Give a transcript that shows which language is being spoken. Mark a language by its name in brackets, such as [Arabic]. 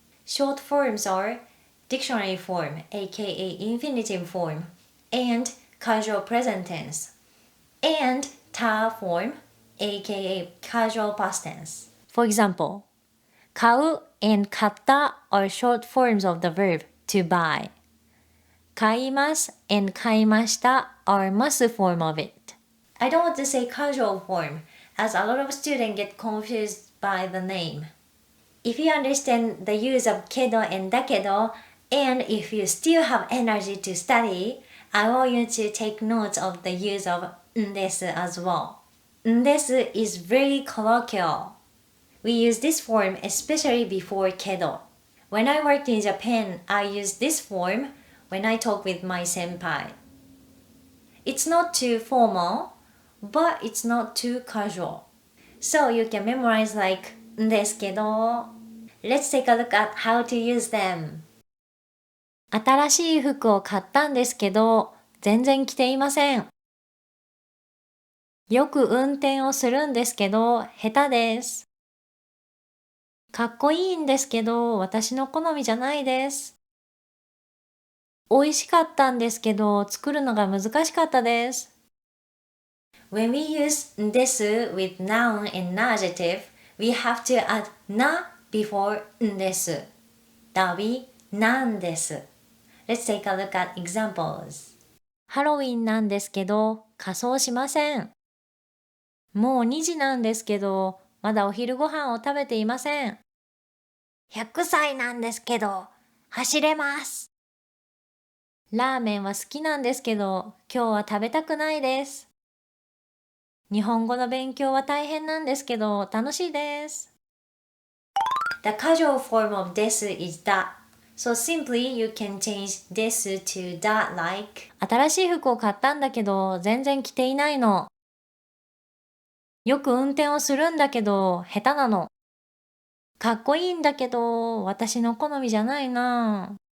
[English] Short forms are dictionary form, aka infinitive form, and casual present tense, and ta form, aka casual past tense. For example, 買う and 買った are short forms of the verb to buy. 買います and 買いました are ます form of it. I don't want to say casual form, as a lot of students get confused by the name. If you understand the use of けど and だけど, and if you still have energy to study, I want you to take notes of the use of んです as well. んです is very colloquial. We use this form especially before けど. When I worked in Japan, I used this form when I talk with my senpai. It's not too formal, but it's not too casual. So you can memorize like んですけど. Let's take a look at how to use them. [Japanese] 新しい服を買ったんですけど、全然着ていません。よく運転をするんですけど、下手です。かっこいいんですけど、私の好みじゃないです。美味しかったんですけど、作るのが難しかったです。 [English] When we use です with noun and adjective, we have to add な before です。 that be なんです。 Let's take a look at examples. [Japanese] ハロウィンなんですけど、仮装しません。もう2時なんですけど、まだお昼ご飯を食べていません。 100歳なんですけど、走れます。ラーメンは好きなんですけど、今日は食べたくないです。日本語の勉強は大変なんですけど、楽しいです。 [English] The casual form of です is that. So simply you can change です to that like [Japanese] 新しい服を買ったんだけど、全然着ていないの。よく運転をするんだけど、下手なの。かっこいいんだけど、私の好みじゃないな。